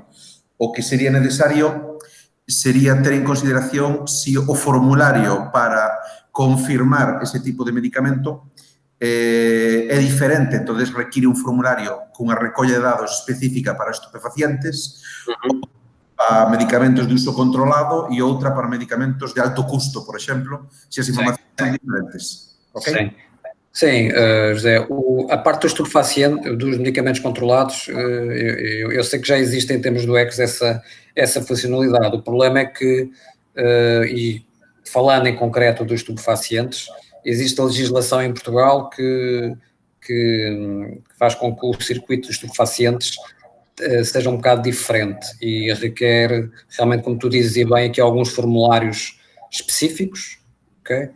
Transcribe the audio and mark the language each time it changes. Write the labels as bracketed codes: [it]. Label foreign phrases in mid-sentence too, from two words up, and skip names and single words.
[gl] O que sería necesario sería ter en consideración si o formulario para confirmar ese tipo de medicamento é diferente, [es] entonces requiere [gl] un formulario cunha recolla de dados específica para estupefacientes, a medicamentos de uso controlado e outra para medicamentos de alto custo, por exemplo, se as informacións son diferentes. Okay? [pt] Sim, José, a parte do estupefaciente, dos medicamentos controlados, eu sei que já existe em termos do ECOS essa funcionalidade. O problema é que, e falando em concreto dos estupefacientes, existe a legislação em Portugal que faz com que o circuito dos estupefacientes seja um bocado diferente e requer, realmente, como tu dizes bem, aqui alguns formulários específicos, ok?